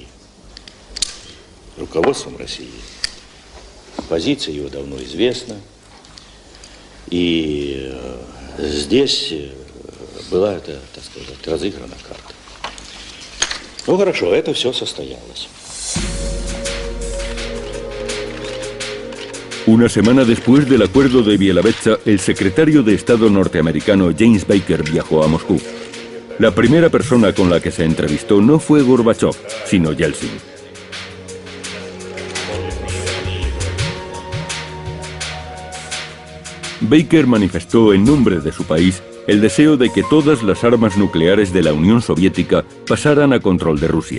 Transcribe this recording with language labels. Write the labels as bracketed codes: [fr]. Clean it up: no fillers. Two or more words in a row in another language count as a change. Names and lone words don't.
[ru] Руководством России. Позиция его давно известна. И здесь была, это, так сказать, разыграна карта. Ну хорошо, это все состоялось. [es] Una semana después del acuerdo de Bielavecza, el secretario de Estado norteamericano James Baker viajó a Moscú. La primera persona con la que se entrevistó no fue Gorbachov, sino Yeltsin. Baker manifestó en nombre de su país el deseo de que todas las armas nucleares de la Unión Soviética pasaran a control de Rusia.